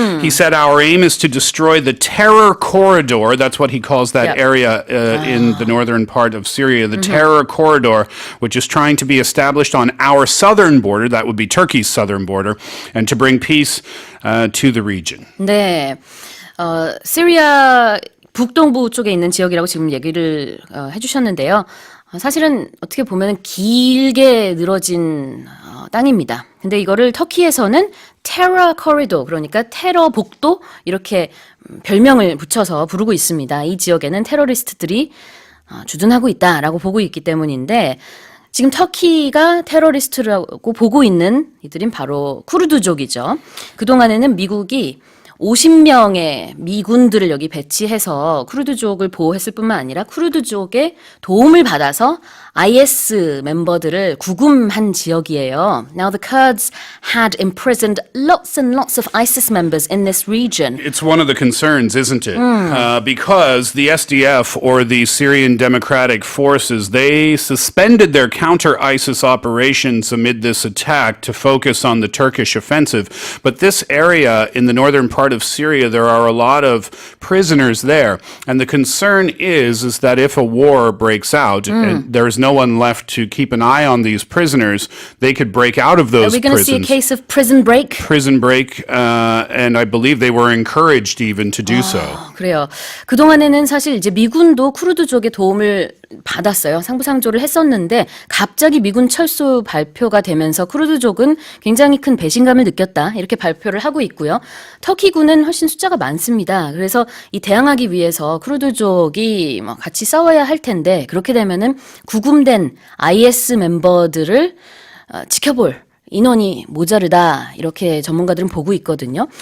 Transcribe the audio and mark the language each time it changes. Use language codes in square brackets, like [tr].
[en] He said, our aim is to destroy the terror corridor. That's what he calls that area in the northern part of Syria, the terror corridor, which is trying to be established on our southern border. That would be Turkey's southern border, and to bring peace to the region. [ko] 네, 시리아 북동부 쪽에 있는 지역이라고 지금 얘기를 해주셨는데요. 사실은 어떻게 보면 길게 늘어진 땅입니다. 근데 이거를 터키에서는 테러 코리도, 그러니까 테러 복도 이렇게 별명을 붙여서 부르고 있습니다. 이 지역에는 테러리스트들이 주둔하고 있다라고 보고 있기 때문인데 지금 터키가 테러리스트라고 보고 있는 이들은 바로 쿠르드족이죠. 그동안에는 미국이 50명의 미군들을 여기 배치해서 쿠르드족을 보호했을 뿐만 아니라 쿠르드족의 도움을 받아서 IS 멤버들을 구금한 지역이에요. [en] Now the Kurds had imprisoned lots and lots of ISIS members in this region. It's one of the concerns, isn't it? Because the SDF, or the Syrian Democratic Forces, they suspended their counter-ISIS operations amid this attack to focus on the Turkish offensive. But this area in the northern part of Syria, there are a lot of prisoners there. And the concern is that if a war breaks out and there's no one left to keep an eye on these prisoners, they could break out of those prisons. Are we going to see a case of prison break? Prison break, and I believe they were encouraged even to do so. [ko] 그래요. 그동안에는 사실 이제 미군도 쿠르드족의 도움을 받았어요. 상부상조를 했었는데 갑자기 미군 철수 발표가 되면서 쿠르드족은 굉장히 큰 배신감을 느꼈다. 이렇게 발표를 하고 있고요. 터키군은 훨씬 숫자가 많습니다. 그래서 이 대항하기 위해서 쿠르드족이 뭐 같이 싸워야 할 텐데 그렇게 되면은 구금된 IS 멤버들을 지켜볼 인원이 모자르다 이렇게 전문가들은 보고 있거든요.